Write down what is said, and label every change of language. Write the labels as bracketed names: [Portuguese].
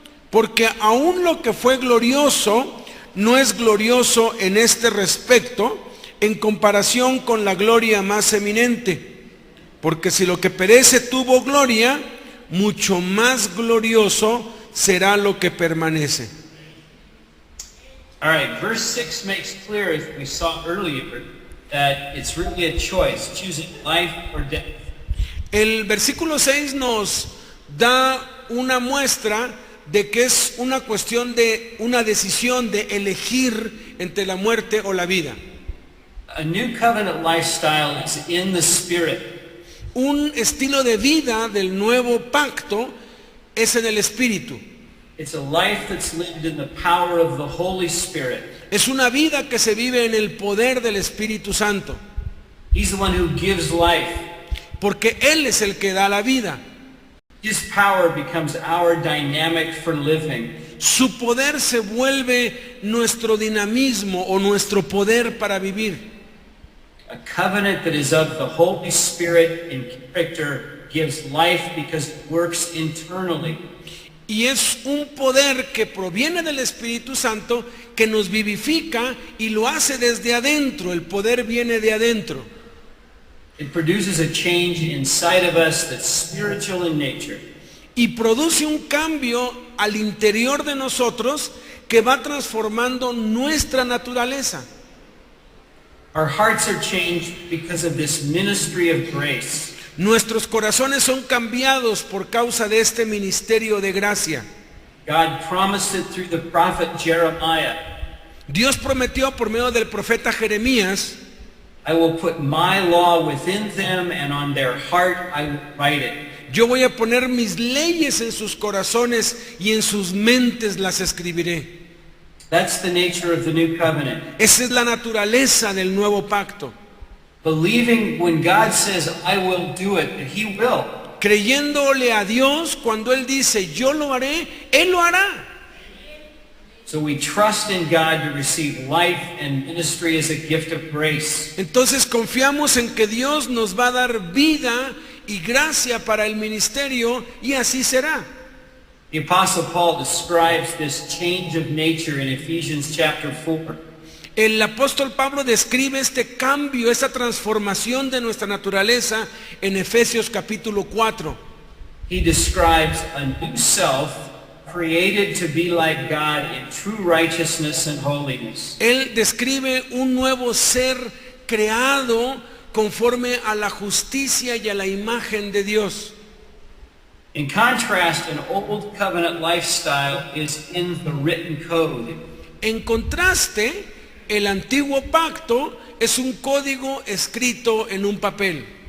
[Spanish] Porque aún lo que fue glorioso no es glorioso en este respecto en comparación con la gloria más eminente. Porque si lo que perece tuvo gloria, mucho más glorioso será lo que permanece. [English] All right, verse 6 makes clear, as we saw earlier, that it's really a choice, choosing life or death. [Spanish] El versículo 6 nos da una muestra de que es una cuestión de una decisión de elegir entre la muerte o la vida. [English] A new covenant lifestyle is in the Spirit. [Spanish] Un estilo de vida del nuevo pacto es en el Espíritu. [English] It's a life that's lived in the power of the Holy Spirit. [Spanish] Es una vida que se vive en el poder del Espíritu Santo, [English] He's the one who gives life. [Spanish] porque Él es el que da la vida. [English] His power becomes our dynamic for living. [Spanish] Su poder se vuelve nuestro dinamismo o nuestro poder para vivir. [English] A covenant that is of the Holy Spirit in character gives life because it works internally. [Spanish] Y es un poder que proviene del Espíritu Santo que nos vivifica y lo hace desde adentro. El poder viene de adentro. [English] It produces a change inside of us that's spiritual in nature. [Spanish] Y produce un cambio al interior de nosotros que va transformando nuestra naturaleza. [English] Our hearts are changed because of this ministry of grace. [Spanish] Nuestros corazones son cambiados por causa de este ministerio de gracia. [English] God promised it through the prophet Jeremiah. [Spanish] Dios prometió por medio del profeta Jeremías: [English] I will put my law within them, and on their heart I will write it. [Spanish] yo voy a poner mis leyes en sus corazones y en sus mentes las escribiré. [English] That's the nature of the new covenant. [Spanish] Esa es la naturaleza del nuevo pacto. [English] Believing when God says, I will do it, that He will. [Spanish] Creyéndole a Dios cuando Él dice, yo lo haré, Él lo hará. [English] So we trust in God to receive life and ministry as a gift of grace. [Spanish] Entonces confiamos en que Dios nos va a dar vida y gracia para el ministerio y así será. [English] The Apostle Paul describes this change of nature in Ephesians chapter 4. [Spanish] El apóstol Pablo describe este cambio, esta transformación de nuestra naturaleza en Efesios capítulo 4. [English] He describes a new self created to be like God in true righteousness and holiness. [Spanish] Él describe un nuevo ser creado conforme a la justicia y a la imagen de Dios. [English] In contrast, an old covenant lifestyle is in the written code. [Spanish] En contraste, el antiguo pacto es un código escrito en un papel.